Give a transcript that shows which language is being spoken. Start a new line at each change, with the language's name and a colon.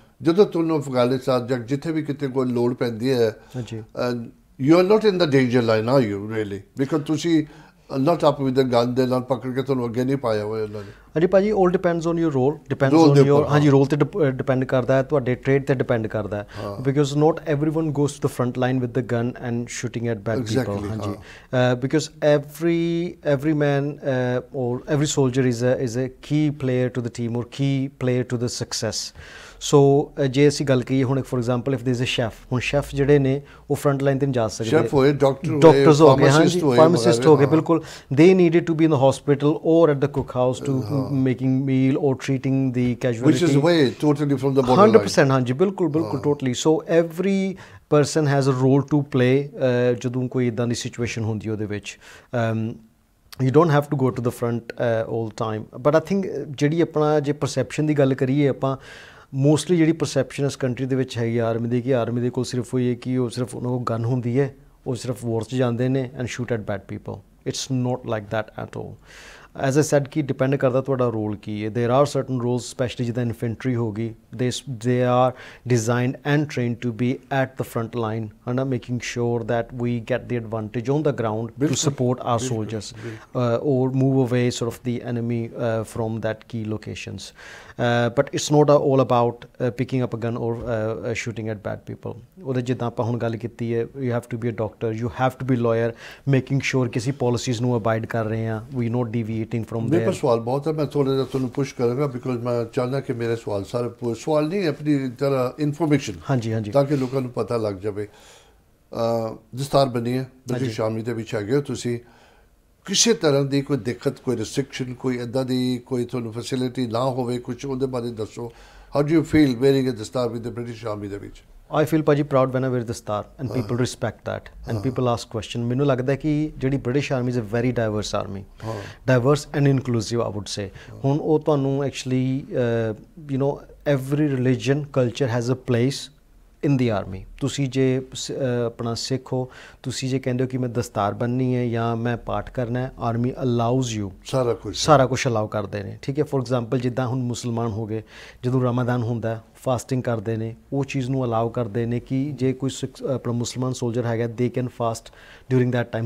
Punjabi: ਜਦੋਂ ਤੁਹਾਨੂੰ ਅਫਗਾਨਿਸਤਾਨ ਜਾਂ ਜਿੱਥੇ ਵੀ ਕਿਤੇ ਕੋਈ ਲੋੜ ਪੈਂਦੀ ਹੈ,
English: You are not in the danger line, are you really?
Punjabi: Because ਤੁਸੀਂ
English: not up with the gun
Punjabi: ਦੇ ਨਾਲ ਪਕੜ ਕੇ ਤੁਹਾਨੂੰ ਅੱਗੇ ਨਹੀਂ ਪਾਇਆ ਹੋਇਆ ਉਹਨਾਂ ਨੇ। ਹਾਂਜੀ ਭਾਜੀ,
English: all depends on your
Punjabi: role, depends on your, ਹਾਂਜੀ ਰੋਲ ਤੇ ਡਿਪੈਂਡ ਕਰਦਾ ਹੈ, ਤੁਹਾਡੇ ਟ੍ਰੇਡ ਤੇ ਡਿਪੈਂਡ ਕਰਦਾ ਹੈ।
English: Because not everyone goes to the front line with the gun and shooting at bad people. ਹਾਂਜੀ, because every man or every soldier is a key player to the team or key player to the success.
Punjabi: ਸੋ ਜੇ ਅਸੀਂ ਗੱਲ ਕਰੀਏ ਹੁਣ
English: for example if there is a chef,
Punjabi: ਹੁਣ chef ਜਿਹੜੇ ਨੇ ਉਹ ਫਰੰਟ ਲਾਈਨ 'ਤੇ ਨਹੀਂ ਜਾ ਸਕਦੇ, ਸ਼ੈਫ ਹੋਏ, ਡਾਕਟਰਸ ਹੋ ਗਏ, ਹਾਂਜੀ ਫਾਰਮਾਸਿਸਟ ਹੋ ਗਏ, ਬਿਲਕੁਲ
English: they needed to be in the hospital or at the cook house to making meal or treating the casualty, which is way totally from the border
Punjabi: 100%। ਹਾਂਜੀ ਬਿਲਕੁਲ ਬਿਲਕੁਲ totally.
English: so every person has a role to play
Punjabi: ਜਦੋਂ ਕੋਈ ਇੱਦਾਂ ਦੀ ਸਿਚੁਏਸ਼ਨ ਹੁੰਦੀ ਉਹਦੇ ਵਿੱਚ।
English: You don't have to go to the front all the time, but I think
Punjabi: ਜਿਹੜੀ ਆਪਣਾ ਜੇ ਪਰਸੈਪਸ਼ਨ ਦੀ ਗੱਲ ਕਰੀਏ ਆਪਾਂ, ਮੋਸਟਲੀ ਜਿਹੜੀ ਪਰਸੈਪਸ਼ਨ ਇਸ ਕੰਟਰੀ ਦੇ ਵਿੱਚ ਹੈਗੀ ਆਰਮੀ ਦੀ, ਕਿ ਆਰਮੀ ਦੇ ਕੋਲ ਸਿਰਫ ਉਹ ਇਹ ਕਿ ਉਹ ਸਿਰਫ ਉਹਨਾਂ ਕੋਲ ਗਨ ਹੁੰਦੀ ਹੈ, ਉਹ ਸਿਰਫ ਵੋਰ 'ਚ ਜਾਂਦੇ ਨੇ
English: And shoot at bad people. It's not like that at all. As I said
Punjabi: ਕਿ ਡਿਪੈਂਡ ਕਰਦਾ ਤੁਹਾਡਾ ਰੋਲ ਕੀ ਹੈ।
English: there are certain roles,
Punjabi: ਸਪੈਸ਼ਲੀ ਜਿੱਦਾਂ ਇਨਫੈਂਟਰੀ ਹੋ ਗਈ,
English: They are designed and trained to be at the front line, ਹੈ ਨਾ, making sure that we get the advantage on the ground to support our soldiers or move away sort of the enemy from that key locations. But it's not all about picking up a gun or shooting at bad people.
Punjabi: ਉਹਦੇ ਜਿੱਦਾਂ ਆਪਾਂ ਹੁਣ ਗੱਲ ਕੀਤੀ ਹੈ,
English: you have to be a doctor, you have to be lawyer, making sure ਕਿਸੇ policies ਨੂੰ abide ਕਰ ਰਹੇ ਹਾਂ, we not deviating from there.
Punjabi: ਮੇਰੇ ਕੋਲ ਸਵਾਲ ਬਹੁਤ ਹੈ, ਮੈਂ ਥੋੜ੍ਹਾ ਜਿਹਾ ਤੁਹਾਨੂੰ ਪੁਸ਼ ਕਰਾਂਗਾ ਬਿਕਾਜ਼ ਮੈਂ ਚਾਹੁੰਦਾ ਕਿ ਮੇਰੇ ਸਵਾਲ ਸਾਰੇ ਸਵਾਲ ਨਹੀਂ, ਆਪਣੀ ਤਰ੍ਹਾਂ ਇਨਫੋਰਮੇਸ਼ਨ, ਹਾਂਜੀ ਹਾਂਜੀ, ਤਾਂ ਕਿ ਲੋਕਾਂ ਨੂੰ ਪਤਾ ਲੱਗ ਜਾਵੇ। ਦਸਤਾਰ ਬਣੀ ਹੈ, ਬ੍ਰਿਟਿਸ਼ ਆਰਮੀ ਦੇ ਵਿੱਚ ਹੈਗੇ ਹੋ ਤੁਸੀਂ, ਕਿਸੇ ਤਰ੍ਹਾਂ ਦੀ ਕੋਈ ਦਿੱਕਤ, ਕੋਈ ਰਿਸਟ੍ਰਿਕਸ਼ਨ, ਕੋਈ ਇੱਦਾਂ ਦੀ ਕੋਈ ਤੁਹਾਨੂੰ ਫੈਸਿਲਿਟੀ ਨਾ ਹੋਵੇ ਕੁਛ, ਉਹਦੇ ਬਾਰੇ ਦੱਸੋ।
English: How do you feel wearing a ਦਸਤਾਰ with the British army ਦੇ ਵਿੱਚ? I feel ਭਾਜੀ proud when I wear the star and people respect that and people ask question.
Punjabi: ਮੈਨੂੰ ਲੱਗਦਾ ਕਿ ਜਿਹੜੀ
English: British army is a very diverse army, diverse and inclusive I would say.
Punjabi: ਹੁਣ ਉਹ ਤੁਹਾਨੂੰ
English: actually you know every religion culture has a place in the army.
Punjabi: ਤੁਸੀਂ ਜੇ ਆਪਣਾ ਸਿੱਖ ਹੋ, ਤੁਸੀਂ ਜੇ ਕਹਿੰਦੇ ਹੋ ਕਿ ਮੈਂ ਦਸਤਾਰ ਬੰਨ੍ਹਣੀ ਹੈ ਜਾਂ ਮੈਂ ਪਾਠ ਕਰਨਾ ਹੈ,
English: army allows you,
Punjabi: ਸਾਰਾ ਕੁਛ ਅਲਾਉ ਕਰਦੇ ਨੇ, ਠੀਕ ਹੈ। ਫੋਰ ਐਗਜ਼ਾਮਪਲ ਜਿੱਦਾਂ ਹੁਣ ਮੁਸਲਮਾਨ ਹੋ ਗਏ, ਜਦੋਂ ਰਮਾਦਾਨ ਹੁੰਦਾ ਫਾਸਟਿੰਗ ਕਰਦੇ ਨੇ, ਉਹ ਚੀਜ਼ ਨੂੰ ਅਲਾਉ ਕਰਦੇ ਨੇ ਕਿ ਜੇ ਕੋਈ ਆਪਣਾ ਮੁਸਲਮਾਨ ਸੋਲਜਰ ਹੈਗਾ
English: They can fast during that time.